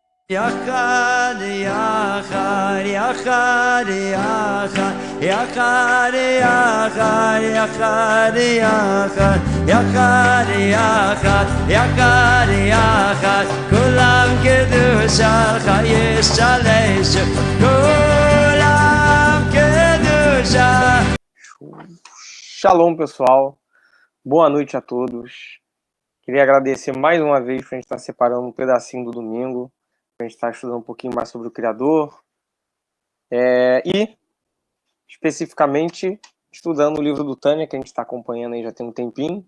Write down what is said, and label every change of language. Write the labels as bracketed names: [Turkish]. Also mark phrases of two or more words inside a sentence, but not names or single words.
[Hebrew] יחד, יחד, יחד, יחד, יחד, יחד, יחד, יחד, יחד, יחד, יחד, יחד, כולם קדושה, חייש שלש, כולם קדושה. [Portuguese] Shalom, pessoal. Boa noite a todos. Queria agradecer mais uma vez para a gente estar separando um pedacinho do domingo, para a gente estar estudando um pouquinho mais sobre o Criador e, especificamente, estudando o livro do Tânia, que a gente está acompanhando aí já tem um tempinho.